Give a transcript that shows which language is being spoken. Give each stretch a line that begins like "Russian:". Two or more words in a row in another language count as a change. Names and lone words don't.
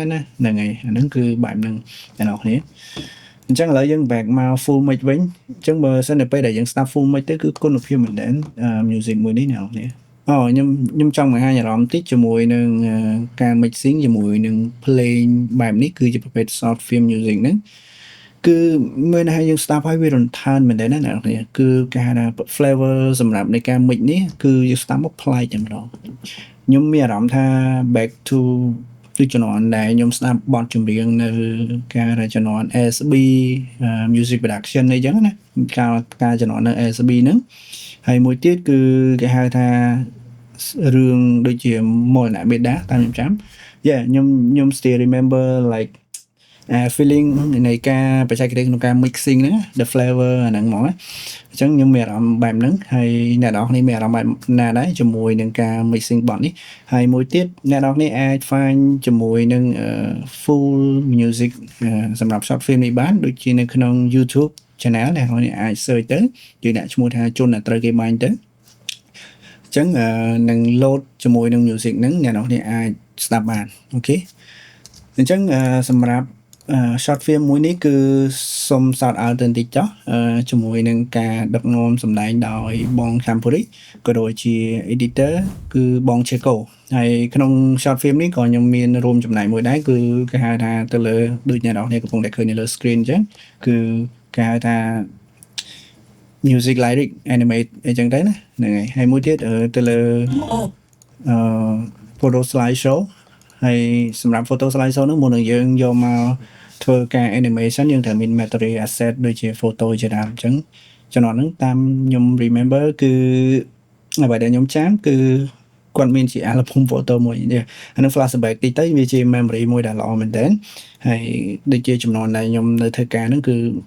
Khmer: ណាហ្នឹងហើយអាហ្នឹងគឺបែបហ្នឹងអ្នកនរគ្នាអញ្ចឹងឥឡូវយើង back មក
English: full mic
Khmer: វិញអញ្ចឹងបើសិនតែពេលដែលយើងស្ដាប់ full mic ទៅគឺគុណភាពមែនតើ music មួយនេះអ្នកនរគ្នាខ្ញុំចង់បង្ហាញអារម្មណ៍តិចជាមួយនឹងការ mixing ជាមួយនឹង playing បែបនេះគឺជាប្រភេទ
English: short film music
Khmer: ហ្នឹងគឺមានន័យថាយើងស្ដាប់ហើយវារំខានមែនទេណាអ្នកនរគ្នាគឺគេហៅថា flavor សម្រាប់នៃការ mix នេះគឺយើងស្ដាប់មកប្លែកតែម្ដងខ្ញុំមានអារម្មណ៍ថា
English: back to
Khmer: គឺជំនាន់ដែលខ្ញុំស្ដាប់បទចម្រៀងនៅការជំនាន់ SB
English: music production
Khmer: អីចឹងណាការជំនាន់នៅ SB ហ្នឹងហើយមួយទៀតគឺគេហៅថារឿងដូចជា Molna Beda តាមខ្ញុំចាំខ្ញុំ
English: still remember like feeling
Khmer: នៃការបច្ចេកទេសក្នុងការ mixing ហ្នឹង
English: the flavor
Khmer: អាហ្នឹងហ្មងអញ្ចឹ ងខ្ញុំមានអារម្មណ៍បែបហ្នឹងហើយអ្នកនរគ្នាមានអារម្មណ៍បែបណាដែរជាមួយនឹងការ mixing បទនេះហើយមួយទៀតអ្នកនរគ្នាអាច find ជាមួយនឹង
English: full music
Khmer: សម្រាប់
English: short film
Khmer: នេះបានដូចជានៅក្នុង
English: YouTube channel
Khmer: អ្នកនរគ្នាអាច search ទៅយើងដាក់ឈ្មោះថាជនដែលត្រូវគេបាញ់ទៅអ ញ្ចឹងនឹង load ជាមួយនឹង music ហ្នឹងអ្នកនរគ្នាអាចស្ដាប់បានអូខេអញ្ចឹងសម្រាប់
English: short film
Khmer: មួយនេះគឺសុំ
English: shout out
Khmer: ទៅបន្តិចចុះជាមួយនឹងការដឹកនាំសម្ដែងដោយបងខាំពូរីក៏ដូចជា editor គឺបង Cheko ហើយក្នុង
English: short film
Khmer: នេះក៏ខ្ញុំមានរួមចំណែកមួយដែរគឺគេហៅថាទៅលើដូចអ្នកនរគ្នាកំពុងតែឃើញនៅលើ screen អញ្ចឹងគឺគេហៅថា
English: music lyric animate
Khmer: អីចឹងទៅណាហ្នឹងហើយមួយទៀតទៅលើ
English: photo slide show
Khmer: ហើយសម្រាប់
English: photo slide show
Khmer: នោះមុននឹងយើងយកមកធ្វើការ animation យើងត្រូវមាន
English: material asset
Khmer: ដូចជា photo ជាដើមអញ្ចឹងចំណុចហ្នឹងតាមខ្ញុំ remember គឺអ្វីដែលខ្ញុំចាំគឺគាត់មានជា
English: album photo
Khmer: មួយនេះអានឹង flashback តិចទៅវាជា memory មួយដែលល្អមែនតើហើយដូចជាចំណុចដែលខ្ញុំនៅធ្វើការហ្នឹងគឺ